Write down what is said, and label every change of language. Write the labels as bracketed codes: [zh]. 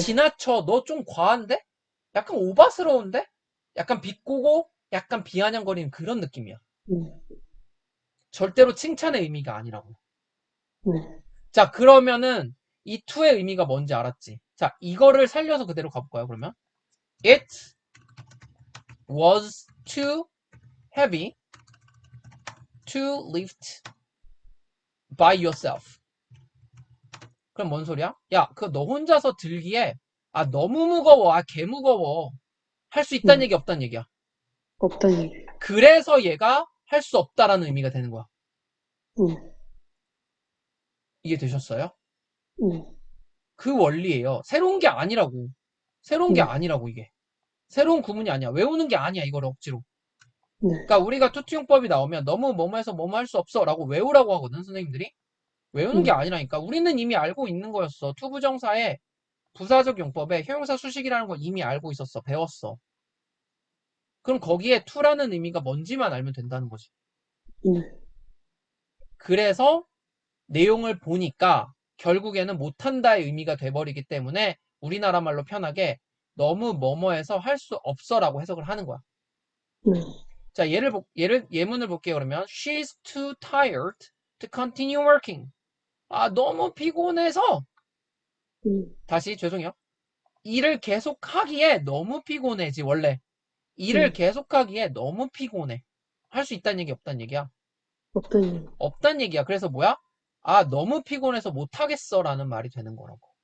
[ko] 지나쳐. 너 좀 과한데? 약간 오바스러운데? 약간 비꼬고, 약간 비아냥거리는 그런 느낌이야. 네. 절대로 칭찬의 의미가 아니라고. 네. 자, 그러면은 이 to의 의미가 뭔지 알았지? 자, 이거를 살려서 그대로 가볼까요, 그러면? [en] It was too heavy to lift by yourself. [ko] 그럼 뭔 소리야? 야, 그 너 혼자서 들기에 아, 너무 무거워. 아, 개 무거워. 할 수 있다는 네. 얘기 없다는 얘기야. 없다는 얘기. 그래서 얘가 할 수 없다라는 의미가 되는 거야. 네. 이해되셨어요? 네. 그 원리예요. 새로운 게 아니라고. 새로운 게 네. 아니라고 이게. 새로운 구문이 아니야. 외우는 게 아니야. 이걸 억지로. 네. 그러니까 우리가 투투용법이 나오면 너무 뭐뭐해서 뭐뭐 할 수 없어 라고 외우라고 하거든 선생님들이. 외우는 게 네. 아니라니까. 우리는 이미 알고 있는 거였어. 투부정사의 부사적 용법에 형용사 수식이라는 걸 이미 알고 있었어. 배웠어. 그럼 거기에 to라는 의미가 뭔지만 알면 된다는 거지. 네. 그래서 내용을 보니까 결국에는 못한다의 의미가 돼버리기 때문에 우리나라 말로 편하게 너무 뭐뭐해서 할 수 없어라고 해석을 하는 거야. 네. 자, 예문을 볼게요. 그러면 [en] she's too tired to continue working. [ko] 아, 너무 피곤해서 네. 다시 죄송해요. 일을 계속하기에 너무 피곤해지 원래. 일을 네. 계속하기에 너무 피곤해. 할 수 있다는 얘기 없다는 얘기야. 없다는 얘기. 없다는 얘기야. 그래서 뭐야? 아, 너무 피곤해서 못하겠어 라는 말이 되는 거라고.